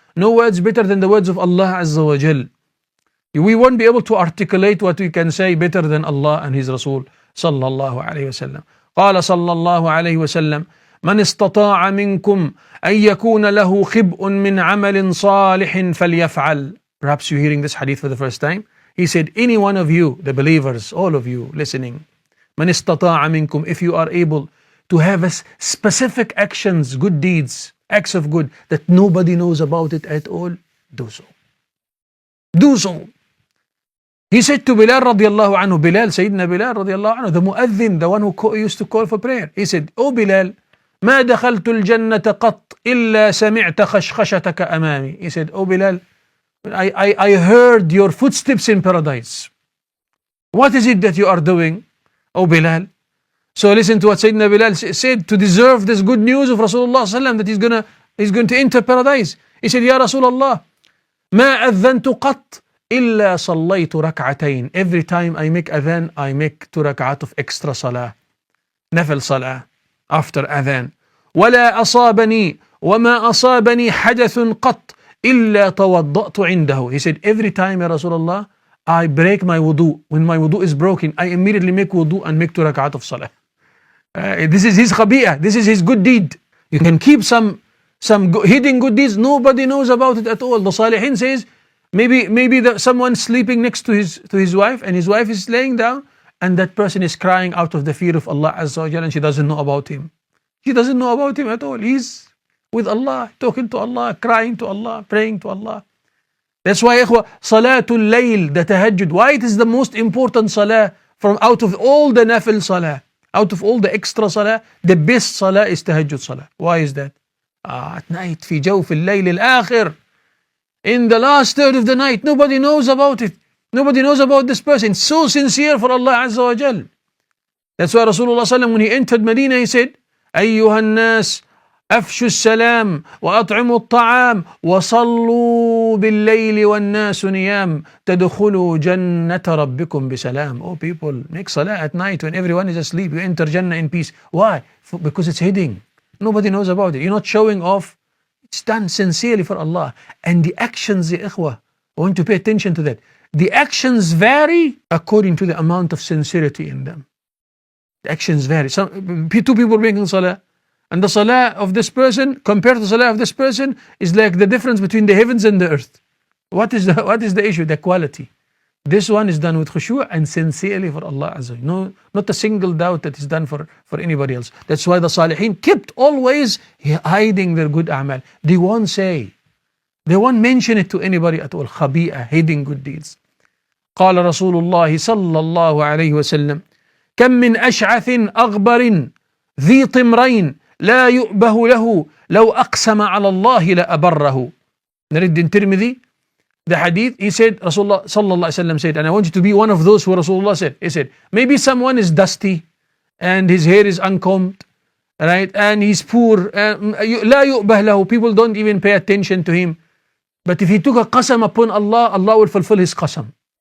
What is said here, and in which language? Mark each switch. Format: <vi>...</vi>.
<en>No words better than the words of Allah Azza wa Jal. We won't be able to articulate what we can say better than Allah and His Rasul</en> <ar>صلى الله عليه وسلم. قال صلى الله عليه وسلم من استطاع منكم أن يكون له خبء من عمل صالح فليفعل.</ar> <en>Perhaps you're hearing this hadith for the first time. He said, any one of you, the believers, all of you listening,</en> <ar>من استطاع منكم,</ar> <en>if you are able to have a specific actions, good deeds, acts of good that nobody knows about it at all, do so. Do so. He said to Bilal radiallahu anhu, Bilal, Sayyidina Bilal radiallahu anhu, the mu'adhin, the one who used to call for prayer. He said, oh Bilal,</en> <ar>ما دخلت الجنة قط إلا سمعت خشخشتك أمامي.</ar> <en>He said, oh Bilal, I heard your footsteps in paradise. What is it that you are doing, oh Bilal? So listen to what Sayyidina Bilal said to deserve this good news of Rasulullah sallam that he's going to enter paradise. He said,</en> <ar>Ya Rasulullah, ما أذنت قط إلا صليت ركعتين.</ar> <en>Every time I make adhan, I make 2 ركعات of extra salah, nafil salah after adhan.</en> <ar>ولا أصابني وما أصابني حدث قط إلا توضأت عنده.</ar> <en>He said, every time, Ya Rasulullah, I break my wudu. When my wudu is broken, I immediately make wudu and make 2 ركعات of salah. This is his khabi'ah. This is his good deed. You can keep some hidden good deeds. Nobody knows about it at all. The Salihin says, maybe someone sleeping next to his wife, and his wife is laying down, and that person is crying out of the fear of Allah Azza wa Jalla, and she doesn't know about him. She doesn't know about him at all. He's with Allah, talking to Allah, crying to Allah, praying to Allah. That's why, ikhwa, Salatul Layl, the tahajjud, why it is the most important salah from out of all the nafil salah, out of all the extra salah, the best salah is tahajjud salah. Why is that? At night,</en> <ar>في جوف الليل الآخر,</ar> <en>in the last third of the night, nobody knows about it. Nobody knows about this person. So sincere for Allah Azza wa Jal. That's why Rasulullah sallam, when he entered Medina, he said,</en> <ar>أيها الناس أفشوا السلام وأطعموا الطعام وصلوا بالليل والناس نيام تدخلوا جنة ربكم بسلام.</ar> <en>Oh people, make salah at night when everyone is asleep. You enter Jannah in peace. Why? Because it's hidden. Nobody knows about it. You're not showing off. It's done sincerely for Allah. And the actions, ya ikhwah, I want to pay attention to that. The actions vary according to the amount of sincerity in them. The actions vary. Two people making salah, and the salah of this person compared to the salah of this person is like the difference between the heavens and the earth. What is the issue? The quality. This one is done with khushu' and sincerely for Allah Azza wa Jalla. No, not a single doubt that is done for anybody else. That's why the Salihin kept always hiding their good a'mal. They won't say, they won't mention it to anybody at all. Khabi'ah, hiding good deeds.</en> <ar>قال رسول الله صلى الله عليه وسلم كم من أشعث أغبر ذي طمرين لا يؤبه له لو أقسم على الله لأبره. نرد الترمذي,</ar> <en>the hadith, he said, Rasulullah sallallahu alaihi wasallam said, and I want you to be one of those who Rasulullah said. He said, maybe someone is dusty and his hair is uncombed, right? And he's poor.</en> <ar>لا يؤبه له.</ar> <en>People don't even pay attention to him. But if he took a qasam upon Allah, Allah will fulfill his qasam.</en>